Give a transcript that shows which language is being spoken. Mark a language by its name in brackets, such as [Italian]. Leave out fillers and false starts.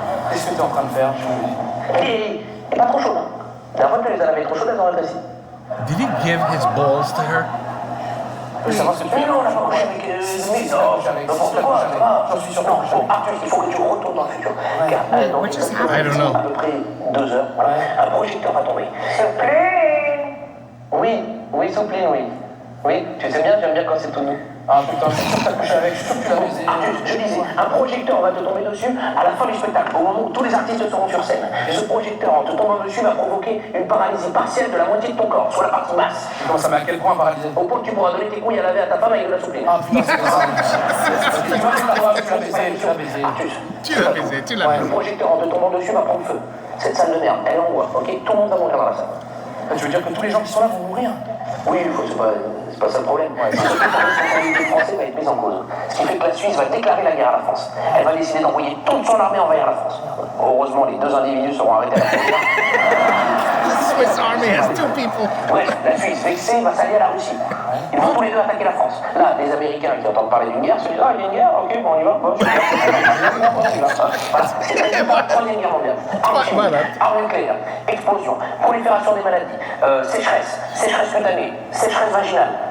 [French] Qu'est-ce que t'es en train de faire? Et pas trop chaude. La fois que tu les as lavées trop chaudes, elles ont rétréci. [English] Did he give his balls to her? [French] Je veux savoir ce que tu fais. Mais non, on n'a pas couché avec Smith. N'importe quoi. J'en suis sûr. Non, Arthur, il faut que tu retournes dans le futur. Car dans [English] What just happened? I don't know. [French] à peu près 2 heures, voilà, un projecteur va tomber. Soupline. Oui, soupline, oui. Oui, tu sais bien, j'aime bien quand c'est tout nu. Ah putain, je suis sûr que t'as couché avec, je suis sûr que tu l'as baisé. Artus, je disais, un projecteur va te tomber dessus à la fin du spectacle, au moment où tous les artistes seront sur scène. Et ce projecteur, en te tombant dessus, va provoquer une paralysie partielle de la moitié de ton corps, sur la partie basse. Tu commences à mettre à quel point paralysé? Au point que tu pourras donner tes couilles à laver à ta femme avec de la souplesse. Ah putain, c'est ça. Tu vois, tu l'as baisé, tu l'as baisé. Artus, Tu l'as baisé, tu l'as le baisé. projecteur en te tombant dessus va prendre feu. Cette salle de merde, elle envoie, ok? Tout le monde va mourir dans la salle. Tu veux dire que tous les gens qui sont là vont mourir? Oui, c'est pas ça le problème. La responsabilité française va être mise en cause. Ce qui fait que la Suisse va déclarer la guerre à la France. Elle va décider d'envoyer toute son armée envahir la France. Heureusement, les deux individus seront arrêtés à la frontière. [English] The Swiss Army has 2 people. [French] Bref, la Suisse, vexée, va s'allier à la Russie. Ils vont tous les deux attaquer la France. Là, les Américains qui entendent parler d'une guerre se disent « Ah, il y a une guerre, ok, bon, on y va. Bon, on y va. » Voilà, c'est la Troisième Guerre mondiale. Armes nucléaires, explosion, prolifération des maladies, sécheresse cutanée, sécheresse vaginale.